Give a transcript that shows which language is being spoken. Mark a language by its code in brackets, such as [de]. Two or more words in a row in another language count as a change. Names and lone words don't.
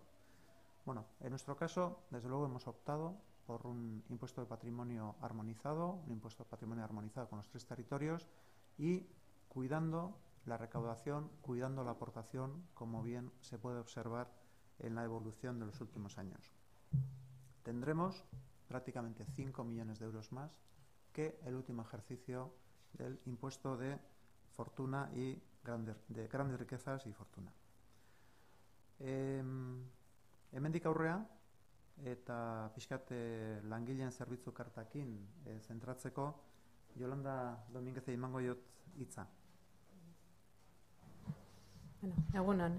[es] Bueno, en nuestro caso, desde luego hemos optado por un impuesto de patrimonio armonizado, un impuesto de patrimonio armonizado con los 3 territorios y cuidando la recaudación, cuidando la aportación, como bien se puede observar en la evolución de los últimos años. Tendremos prácticamente 5 millones de euros más que el último ejercicio del impuesto de fortuna y de grandes riquezas y fortuna. [eu] Hemendik aurrea eta pixkat langileen zerbitzu kartakin zentratzeko Yolanda Dominguez emango jot hitza. Egunon.